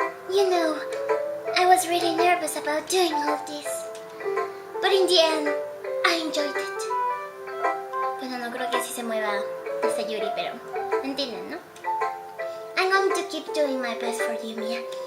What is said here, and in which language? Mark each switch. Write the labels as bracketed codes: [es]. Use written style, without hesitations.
[en] You know, I was really nervous about doing all this. But in the end, I enjoyed it. [es] Bueno, no creo que así se mueva esta Yuri, pero entienden, ¿no? [en] I'm going to keep doing my best for you, Mia.